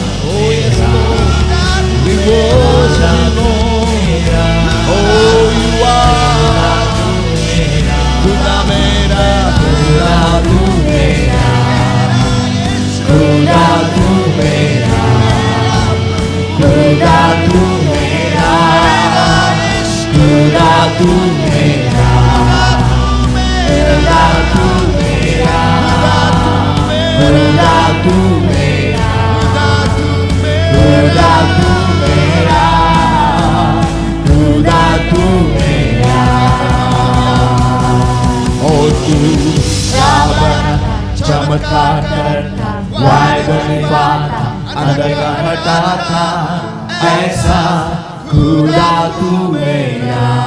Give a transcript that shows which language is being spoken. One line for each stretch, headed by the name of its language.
English: Oh yes Lord, we worship you. Oh you are
Hindi: खुदा मेरा, खुदा तू मेरा, खुदा तू मेरा, खुदा तू मेरा, खुदा तू मेरा, खुदा तू मेरा, खुदा तू मेरा, खुदा तू मेरा, खुदा तू मेरा। और तू चमत्कार करता, वायदा निभाता, अंधकार हटाता, ऐसा खुदा तू मेरा।